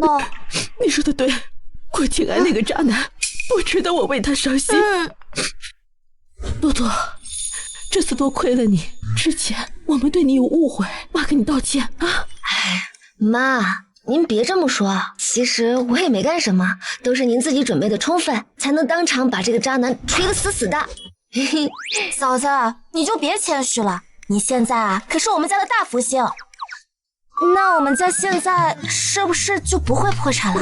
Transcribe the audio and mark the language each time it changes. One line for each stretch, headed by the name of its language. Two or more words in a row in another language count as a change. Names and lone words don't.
Chinese: 你說的對，顧景安那個渣男不值得我為他傷心。多多，這次多虧了你，之前我們對你有誤會，媽跟你道歉啊。哎，媽，您別這麼說， 其實我也沒幹什麼，都是您自己準備的充分，才能當場把這個渣男錘得死死的。嘿嘿，嫂子，你就別謙虛了，你現在啊可是我們家的大福星。那我們家現在是不是就不會破產了？